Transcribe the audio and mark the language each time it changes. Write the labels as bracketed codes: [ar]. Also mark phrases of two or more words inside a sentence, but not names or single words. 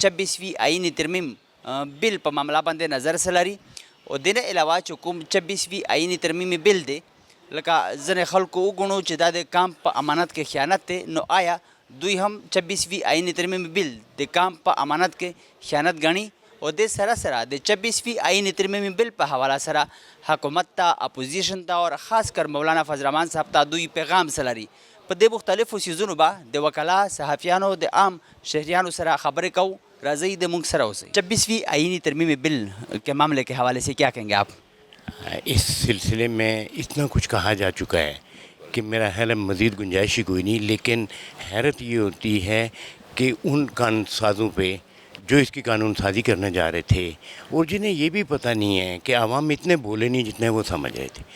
[ps] 26وي آئیني ترمیم بل په معامله باندې نظر څه لري او د نه علاوه چې کوم 26وي آئیني ترمیم بل دی لکه ځینې خلکو وګڼو چې دا د کام په امانت کې خیانت دی، نو آیا دوی هم 26وي آئینی ترمیم بل د کام په امانت کې خیانت ګڼي او د سره سره د 26وي آئینی ترمیم بل په حواله سره حکومت ته، اپوزیشن ته او خاص کر مولانا فضل الرحمن صاحب ته دوی پیغام څه لري. په دې مختلفو څیزونو به د وکلا، صحافیانو، د عام شهریانو سره خبرې کوو. راځئ د موږ سره اوسئ. [ur] 26وي آئینی ترمیم بل کے معاملے کے حوالے سے کیا کہیں گے آپ؟ اس سلسلے میں اتنا کچھ کہا جا چکا ہے کہ میرا خیال ہے مزید گنجائش ہی کوئی نہیں، لیکن حیرت یہ ہوتی ہے کہ ان قانون سازوں پہ جو اس کی قانون سازی کرنے جا رہے تھے اور جنہیں یہ بھی پتہ نہیں ہے کہ عوام اتنے بولے نہیں جتنے وہ سمجھ رہے تھے.